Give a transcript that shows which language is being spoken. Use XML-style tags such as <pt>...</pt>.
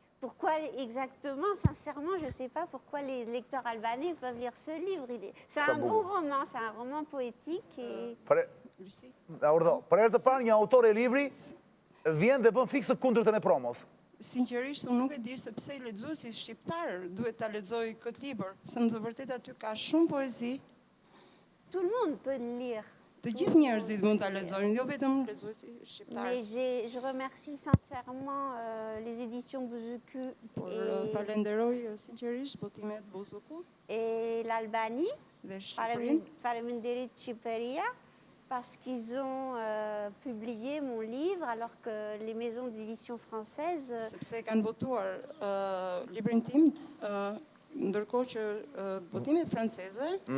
<fr>Pourquoi exactement, sincèrement, je ne sais pas pourquoi les lecteurs albanais peuvent lire ce livre. C'est un bon roman, c'est un roman poétique. Et... Lucy?</fr> <sq>Për herë të parë, një autor e libri vjen dhe bën fikse kundërtën e promos. Sinqerisht, unë nuk e di se pse lexuesi shqiptar duhet ta lexojë këtë libër. Se në të vërtetë aty ka shumë poezi.</sq> <fr>Tout le monde peut le lire.</fr> <sq>Të gjithë njerëzit mund ta lexojnë, jo vetëm lexuesi shqiptar.</sq> <fr>Mais je remercie sincèrement les éditions Bouzoukou</fr> <sq>Falenderoj sinqerisht botimet Bozuku</sq> <fr>et l'Albanie,</fr> <sq>dhe Shqipërinë. Faleminderit Shqipëria,</sq> <fr>parce qu'ils ont publié mon livre alors que les maisons d'édition françaises...</fr> <sq>Sepse kanë botuar librin tim, ndërkohë që botimet franceze</sq>